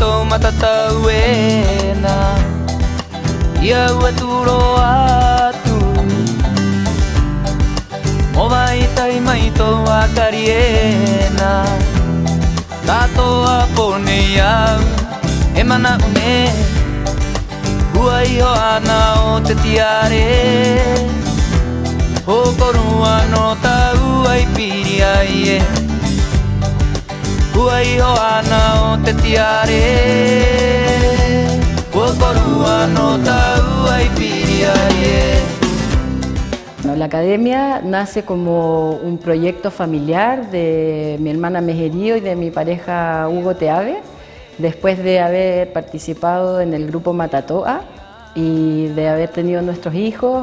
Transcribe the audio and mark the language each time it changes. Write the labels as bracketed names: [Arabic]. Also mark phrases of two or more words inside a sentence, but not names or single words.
[Rapanui] matatau ena ia ua turo atu o vai tai mai tō akari ena tato a pone iau e mana une ua iho ana o te tiare o korua no tau ai piri ai e ua iho ana o te tiare o korua no tau ai piri ai e. [Spanish] La academia nace como un proyecto familiar de mi hermana Mejerío y de mi pareja Hugo Teave, después de haber participado en el grupo Matatoa y de haber tenido nuestros hijos.